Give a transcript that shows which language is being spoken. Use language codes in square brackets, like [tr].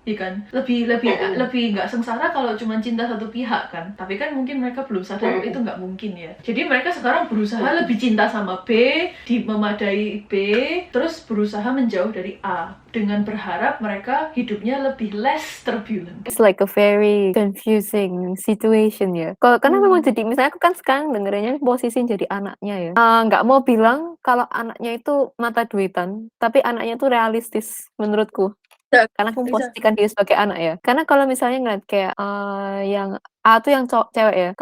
[id] Iya kan, lebih nggak sengsara kalau cuma cinta satu pihak kan. Tapi kan mungkin mereka belum sadar itu nggak mungkin ya. Jadi mereka sekarang berusaha lebih cinta sama B, memadai B, terus berusaha menjauh dari A dengan berharap mereka hidupnya lebih [en] less turbulent. It's like a very confusing situation ya. [id] Karena memang jadi, misalnya aku kan sekarang dengerinnya posisi jadi anaknya ya. Nggak mau bilang kalau anaknya itu mata duitan, tapi anaknya itu realistis menurutku. Karena aku memposisikan dia sebagai anak ya. Karena kalau misalnya ngeliat kayak yang A tuh yang cewek ya.